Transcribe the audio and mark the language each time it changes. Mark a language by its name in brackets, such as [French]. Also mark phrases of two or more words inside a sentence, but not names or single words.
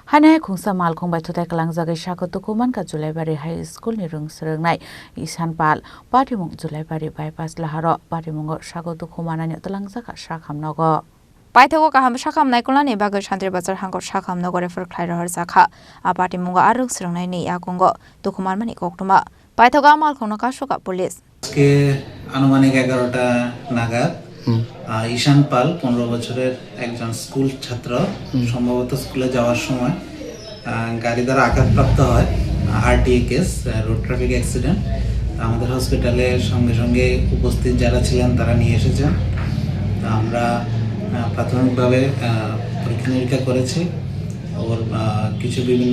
[Kok Borok] Hanai khungsa malkhung bai thutai kalang jagai sako tukuman ka Julaibari High School ni rung srengnai Isan Pal Patimung Julaibari bypass laharo Patimungo sako tukumanani talangjaka sakhamnogo Paithago kaham sakam naikolani bagai Santri Bazar hangkot sakam nogore furkhlai rahar jakha Patimungo arung srengnai ni yakungo tukuman mani koktuma Paithago malkhungno kasuka police [Bangla] আজকে আনুমানিক 11টা নাগাদ ঈশান পাল 15 বছরের একজন স্কুল ছাত্র সম্ভবত স্কুলে যাওয়ার সময় গাড়ি দ্বারা আঘাতপ্রাপ্ত হয় [English] RTA case road traffic accident [Bangla] আমাদের হসপিটালে সঙ্গে সঙ্গে উপস্থিত যারা ছিলেন তারা নিয়ে এসেছেন আমরা প্রাথমিকভাবে পরীক্ষা নিরীক্ষা করেছি ওর কিছু বিভিন্ন